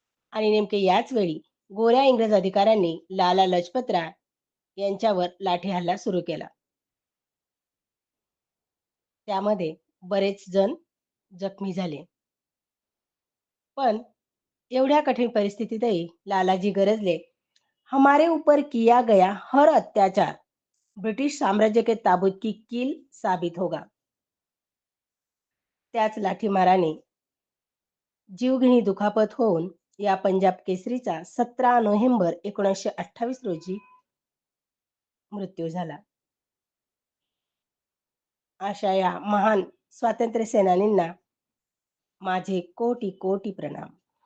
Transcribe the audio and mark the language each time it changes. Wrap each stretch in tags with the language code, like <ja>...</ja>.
<mr>आणि नेमके याच वेळी गोऱ्या इंग्रज अधिकाऱ्यांनी लाला लजपतराय यांच्यावर लाठी हल्ला सुरू केला. त्यामध्ये बरेच जण जखमी झाले. पण एवढ्या कठीण परिस्थितीतही लालाजी गरजले.</mr> <hi>हमारे ऊपर किया गया हर अत्याचार ब्रिटिश साम्राज्य के ताबूत की कील साबित होगा.</hi> <mr>त्याच लाठीमाराने जीवघेणी दुखापत होऊन या पंजाब केसरीचा 17 नोव्हेंबर 1928 रोजी मृत्यू झाला. अशा या महान स्वातंत्र्य सेनानींना माझे कोटी कोटी प्रणाम.</mr>